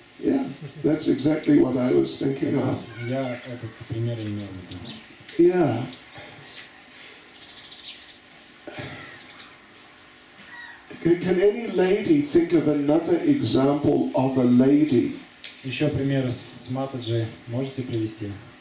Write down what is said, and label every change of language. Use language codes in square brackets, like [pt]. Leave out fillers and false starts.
[en] Yeah, that's exactly what I was thinking of. [ru] Я этот пример имел в виду. [en] Yeah. Can any lady think of another example of a lady? [ru] Еще пример с Матаджи можете привести?